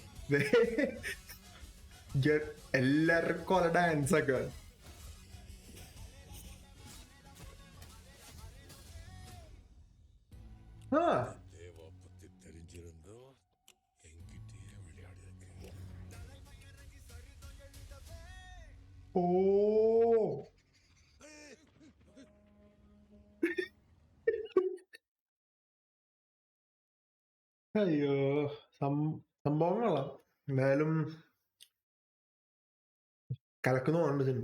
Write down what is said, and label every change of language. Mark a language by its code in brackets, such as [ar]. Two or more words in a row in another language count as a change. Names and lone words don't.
[ml] എല്ലാവർക്കും കൊല ഡാൻസ് ഒക്കെ. ആ [ta] தேவா பத்தி தெரிஞ்சிருந்தோ என்கிட்டயே விளையாடி இருக்கு. [ml] ഓ അയ്യോ, സംഭവങ്ങളാ. എന്തായാലും കലക്കുന്നുണ്ട് സിനിമ.